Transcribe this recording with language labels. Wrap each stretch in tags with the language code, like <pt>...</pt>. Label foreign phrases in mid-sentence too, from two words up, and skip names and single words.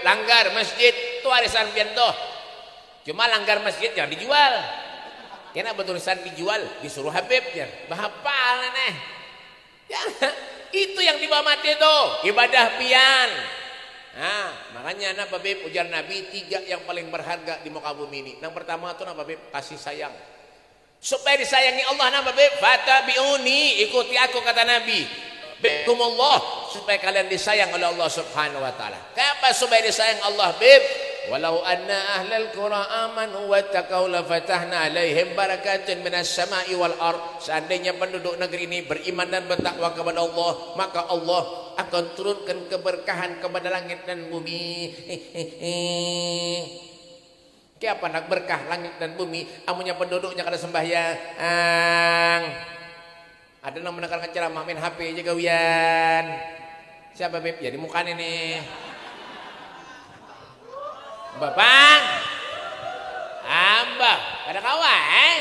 <bjn>Langgar masjid, itu warisan piantu. Cuma langgar masjid jangan dijual. Kena betulisan dijual, disuruh Habib ya. Bahapal nih. Ya, itu yang dibawa mati itu, ibadah pian. Nah, makanya apa beb ujar Nabi 3 yang paling berharga di muka bumi ini. Yang pertama itu apa beb?</bjn> <id>Kasih sayang.</id> <bjn>Supaya disayangi Allah nama beb, fatabi'uni, ikuti aku kata Nabi.</bjn> <id>Bikumullah, supaya kalian disayang oleh</id> <ar>الله سبحانه وتعالى.</ar> <bjn>Kenapa supaya disayang Allah beb?</bjn> <ar>ولو أن أهل القرى آمنوا واتقوا لفتحنا عليهم بركات من السماء والأرض.</ar> <id>Seandainya penduduk negeri ini beriman dan bertakwa kepada Allah, maka Allah akan turunkan keberkahan kepada langit dan bumi.</id> <bjn>Kenapa nak berkah langit dan bumi? Amunnya penduduknya kada sembahyang.</bjn> <id>Ada yang mendengarkan ceramah main HP aja gawian.</id> <bjn>Siapa beb? Ya di muka nih. Bapak, Abah, ada kawan?</bjn>